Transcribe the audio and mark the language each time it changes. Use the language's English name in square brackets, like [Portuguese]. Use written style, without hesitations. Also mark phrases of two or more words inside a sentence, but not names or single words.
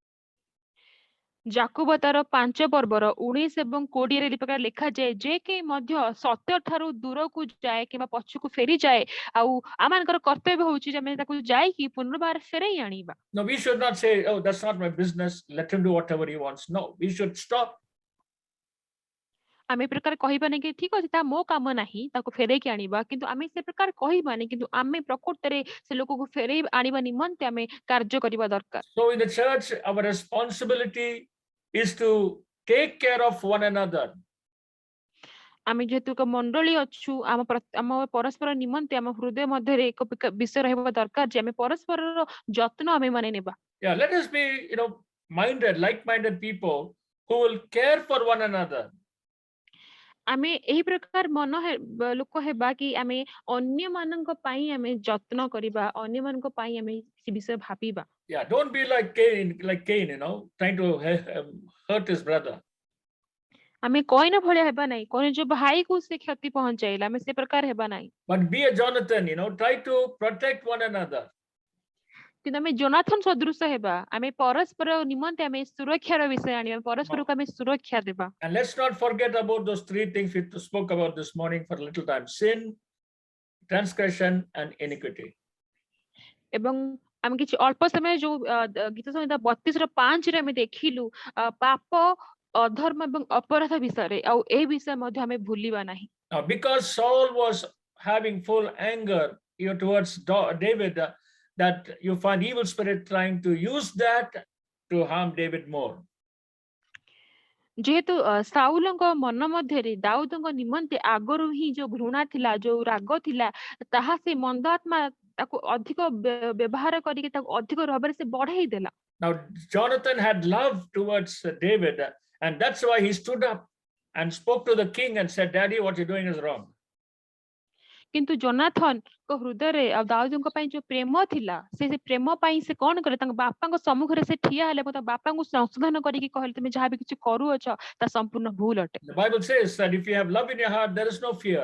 [Odia] ଯାକୁବ ତାର 5 ପର୍ବର 19 ଏବଂ 20 ରେ ପ୍ରକାର ଲେଖା ଯାଏ ଯେ କି ମଧ୍ୟ ସତ୍ୟ ଠାରୁ ଦୂରକୁ ଯାଏ କିମ୍ବା ପଛକୁ ଫେରି ଯାଏ ଆଉ ଆମମାନଙ୍କର କର୍ତ୍ତବ୍ୟ ହେଉଛି ଯେ ଆମେ ତାକୁ ଯାଇକି ପୁନର୍ବାର ଫେରେଇ ଆଣିବା। [English] No, we should not say, oh, that's not my business, let him do whatever he wants. No, we should stop. [Odia] ଆମେ ପ୍ରକାର କହିବାନି କି ଠିକ ଅଛି ତା ମୋ କାମ ନାହିଁ ତାକୁ ଫେରେଇକି ଆଣିବା କିନ୍ତୁ ଆମେ ସେ ପ୍ରକାର କହିବାନି କିନ୍ତୁ ଆମେ ପ୍ରକୃତରେ ସେ ଲୋକକୁ ଫେରେଇ ଆଣିବା ନିମନ୍ତେ ଆମେ କାର୍ଯ୍ୟ କରିବା ଦରକାର। [English] So in the church, our responsibility is to take care of one another. [Odia] ଆମେ ଯେହେତୁ ଏକ ମଣ୍ଡଳୀ ଅଛୁ ଆମ ପରସ୍ପର ନିମନ୍ତେ ଆମ ହୃଦୟ ମଧ୍ୟରେ ଏକ ବିଷୟ ରହିବା ଦରକାର ଯେ ଆମେ ପରସ୍ପରର ଯତ୍ନ ଆମେ ମାନେ ନେବା। [English] Yeah, let us be, like-minded people who will care for one another. [Odia] ଆମେ ଏହି ପ୍ରକାର ଲୋକ ହେବା କି ଆମେ ଅନ୍ୟମାନଙ୍କ ପାଇଁ ଆମେ ଯତ୍ନ କରିବା ଅନ୍ୟମାନଙ୍କ ପାଇଁ ଆମେ ସେ ବିଷୟ ଭାବିବା। [English] Yeah, don't be like Cain, trying to hurt his brother. [Odia] ଆମେ କଇନ ଭଳିଆ ହେବା ନାହିଁ କଇନ ଯୋଉ ଭାଇକୁ ସେ କ୍ଷତି ପହଞ୍ଚାଇଲା ଆମେ ସେ ପ୍ରକାର ହେବା ନାହିଁ। [English] But be a Jonathan, try to protect one another. [Odia] କିନ୍ତୁ ଆମେ ଯୋନାଥନ ସଦୃଶ ହେବା ଆମେ ପରସ୍ପର ନିମନ୍ତେ ଆମେ ସୁରକ୍ଷାର ବିଷୟ ଆଣିବା ପରସ୍ପରକୁ ଆମେ ସୁରକ୍ଷା ଦେବା। [English] And let's not forget about those 3 things we spoke about this morning for a little time: sin, transgression, and iniquity. [Odia] ଏବଂ ଆମେ କିଛି ଅଳ୍ପ ସମୟ ଯୋଉ ଗୀତ ସଂହିତା 32:5 ରେ ଆମେ ଦେଖିଲୁ ପାପ ଅଧର୍ମ ଏବଂ ଅପରାଧ ବିଷୟରେ ଆଉ ଏହି ବିଷୟ ମଧ୍ୟ ଆମେ ଭୁଲିବା ନାହିଁ। [English] Now, because Saul was having full anger towards David, that you find evil spirit trying to use that to harm David more. [Odia] ଯେହେତୁ ସାଉଲଙ୍କ ମନ ମଧ୍ୟରେ ଦାଉଦଙ୍କ ନିମନ୍ତେ ଆଗରୁ ହିଁ ଯୋଉ ଘୃଣା ଥିଲା ଯୋଉ ରାଗ ଥିଲା ତାହା ସେ ମନ୍ଦ ଆତ୍ମା ତାକୁ ଅଧିକ ବ୍ୟବହାର କରିକି ତାକୁ ଅଧିକ ଭାବରେ ସେ ବଢେଇ ଦେଲା। [English] Now Jonathan had love towards David, and that's why he stood up and spoke to the king and said, Daddy, what you're doing is wrong. [Odia] କିନ୍ତୁ ଯୋନାଥନଙ୍କ ହୃଦୟରେ ଆଉ ଦାଉଦଙ୍କ ପାଇଁ ଯୋଉ ପ୍ରେମ ଥିଲା ସେ ପ୍ରେମ ପାଇଁ ସେ କଣ କଲେ ତାଙ୍କ ବାପାଙ୍କ ସମ୍ମୁଖରେ ସେ ଠିଆ ହେଲେ ଏବଂ ତାଙ୍କ ବାପାଙ୍କୁ ସଂଶୋଧନ କରିକି କହିଲେ ତୁମେ ଯାହା ବି କିଛି କରୁଅଛ ତା ସମ୍ପୂର୍ଣ୍ଣ ଭୁଲ ଅଟେ। [English] The Bible says that if you have love in your heart, there is no fear.